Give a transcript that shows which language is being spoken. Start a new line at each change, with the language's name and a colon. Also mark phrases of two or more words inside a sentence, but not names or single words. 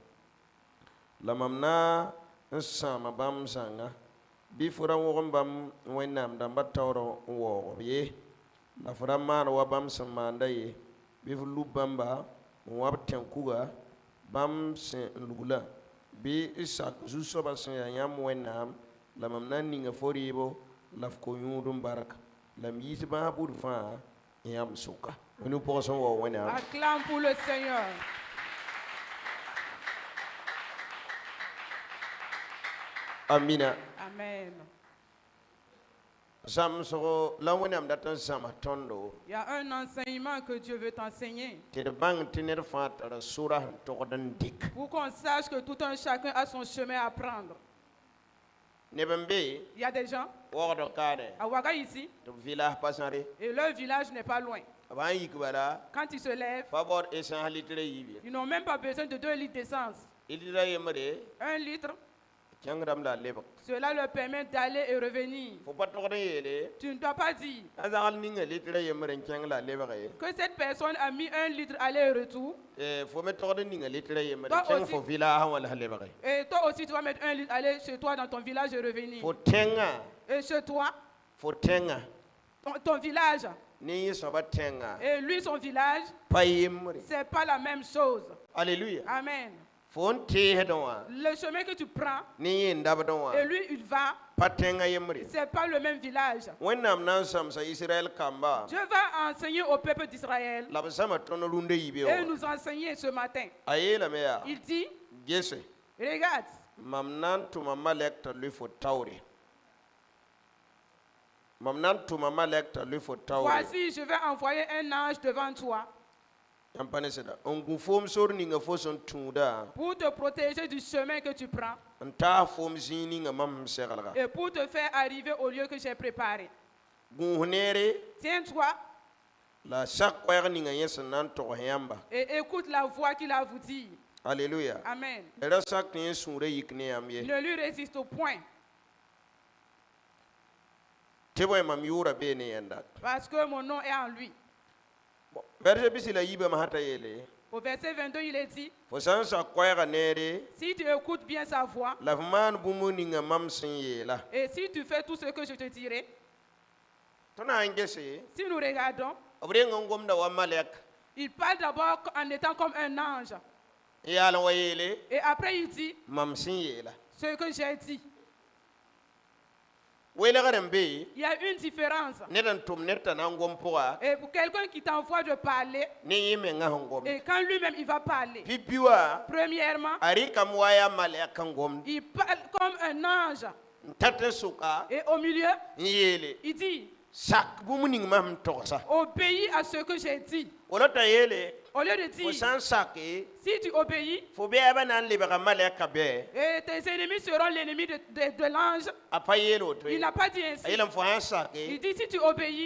Mossi: la mam na n sãama bãmb zãnga bɩ fo ra wõgem bãmb wẽnnaam dãmbã taoor n waoogb ye la fo ra maan wa bãmb sẽn maanda ye bɩ fo lub bãmba n wa b tẽn-kuga bãmb sẽn lugla bɩ y sak zu-soabã sẽn yaa yãmb wẽnnaam la mam na n ninga fo rɩɩbo la f ko-yũud n barka la m yiis bãas bʋd fãa n yãmb sʋka wẽnd pʋgẽ sẽn wao wẽnnaam.
French: Acclame pour le Seigneur.
Mossi: Amina.
French: Amen.
Mossi: Zamsgo la wẽnnaam dat n zãma tõndo
French: Il y a un enseignement que Dieu veut t'enseigner
Mossi: tɩ d bãng tɩ ned fãa tara sʋra sẽn togd n dɩk
French: pour qu'on sache que tout un chacun a son chemin à prendre.
Mossi: neb n be
French: Il y a des gens
Mossi: waoogd kaane
French: à Ouaga ici
Mossi: tɩ b vɩlaas pa zãre
French: et leur village n'est pas loin.
Mossi: b sã n yik bala
French: Quand ils se lèvent,
Mossi: fa baood essence litre yiib ye
French: ils n'ont même pas besoin de 2 litres d'essence.
Mossi: litra yembre
French: 1 litre,
Mossi: kẽngdame la a lebg
French: cela leur permet d'aller et revenir.
Mossi: fo pa togd n yeele
French: Tu ne dois pas dire
Mossi: a zagl ninga litra yembr n kẽng la a lebg ye
French: que cette personne a mis 1 litre aller et retour.
Mossi: fo me togd n ninga litra yembr
French: Toi
Mossi: kẽng
French: aussi.
Mossi: fo vɩlaasã wã la lebg ye
French: Et toi aussi, tu vas mettre 1 litre aller chez toi dans ton village et revenir.
Mossi: fo tẽngã
French: Et chez toi,
Mossi: fo tẽngã
French: ton village
Mossi: ne yẽ soaba tẽngã
French: et lui, son village,
Mossi: pa yembre
French: c'est pas la même chose.
Mossi: alleluya
French: Amen.
Mossi: fo n teesd wã
French: Le chemin que tu prends
Mossi: ne yẽ n dabd wã
French: et lui, il va,
Mossi: pa tẽngã yembre
French: c'est pas le même village.
Mossi: wẽnnaam na n sãmsa israɛl kamba
French: Dieu va enseigner au peuple d'Israël
Mossi: la b zãma tõnd rũndã yibe
French: et
Mossi: wã
French: nous enseigner ce matin.
Mossi: a yeelame yaa
French: Il dit,
Mossi: gese
French: regarde,
Mossi: mam na n tʋma malɛk t'a loe fo taoore mam na n tʋma malɛk t'a loe fo taoore
French: voici, je vais envoyer un ange devant toi
Mossi: yãmb pa ne sɩda n gũ foom sor ninga fo sẽn tũudã
French: pour te protéger du chemin que tu prends
Mossi: n taas foom zĩig ninga mam sẽn seglga
French: et pour te faire arriver au lieu que j'ai préparé.
Mossi: gũus neere
French: Tiens-toi
Mossi: la sak koɛɛg ninga yẽ sẽn na n togs yãmba
French: et écoute la voix qu'il a à vous dire.
Mossi: alleluya
French: Amen.
Mossi: ra sak tɩ yẽ sũurã yik ne yãmb ye
French: Ne lui résiste au point
Mossi: tɩ bõe mam yʋʋra bee ne yẽnda
French: parce que mon nom est en lui.
Mossi: vɛrse bɩ la yiibame sã t'a yeele
French: Au verset 22, il est dit,
Mossi: fo sã n sak koɛɛgã neere
French: si tu écoutes bien sa voix
Mossi: la f maan bũmb ninga mam sẽn yeela
French: et si tu fais tout ce que je te dirai,
Mossi: tõnd na n gese
French: si nous regardons,
Mossi: b reng n gomda wa malɛk
French: il parle d'abord en étant comme un ange.
Mossi: n yaal n wa yeele
French: Et après, il dit
Mossi: mam sẽn yeela
French: ce que j'ai dit.
Mossi: welgr n be
French: Il y a une différence.
Mossi: ned n tʋm ned t'a na n gom pʋga
French: Et pour quelqu'un qui t'envoie de parler,
Mossi: ne yẽ menga sẽn gom
French: et quand lui-même il va parler,
Mossi: pipi wa
French: premièrement,
Mossi: a rɩkame wa yaa malɛk n gomd
French: il parle comme un ange.
Mossi: n tat n sʋka
French: Et au milieu,
Mossi: n yeele
French: il dit,
Mossi: sak bũmb ning mam n togsa
French: obéis à ce que j'ai dit.
Mossi: wala t'a yeele
French: Au lieu de
Mossi: fo
French: dire,
Mossi: sã n sake
French: si tu obéis,
Mossi: fo bɛɛbã na n lebga malɛkã bɛɛ
French: et tes ennemis seront l'ennemi de l'ange.
Mossi: a pa yeel woto
French: Il
Mossi: ye
French: n'a pas dit
Mossi: a
French: ainsi.
Mossi: yeelame fo sã n
French: Il
Mossi: sake
French: dit, si tu obéis,